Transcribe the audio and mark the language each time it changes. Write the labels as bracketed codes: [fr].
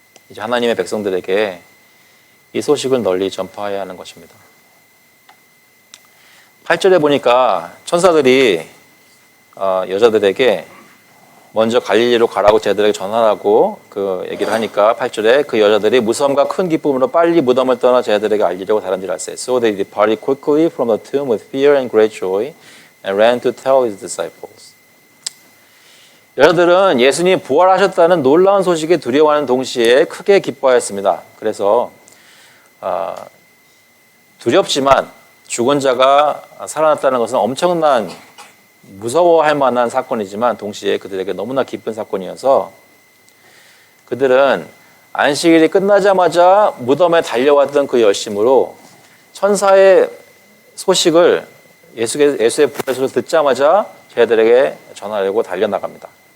[ko] 이제 하나님의 백성들에게 이 소식을 널리 전파해야 하는 것입니다. 8절에 보니까 천사들이 여자들에게 먼저 갈릴리로 가라고 제자들에게 전하라고 그 얘기를 하니까 8절에 그 여자들이 무서움과 큰 기쁨으로 빨리 무덤을 떠나 제자들에게 알리려고 다른지를 알세. [en] So they departed quickly from the tomb with fear and great joy and ran to tell his disciples. [ko] 여자들은 예수님이 부활하셨다는 놀라운 소식에 두려워하는 동시에 크게 기뻐하였습니다. 그래서 두렵지만 죽은 자가 살아났다는 것은 엄청난 무서워할 만한 사건이지만 동시에 그들에게 너무나 기쁜 사건이어서 그들은 안식일이 끝나자마자 무덤에 달려왔던 그 열심으로 천사의 소식을 예수의 부활을 듣자마자 제자들에게 전하려고 달려나갑니다.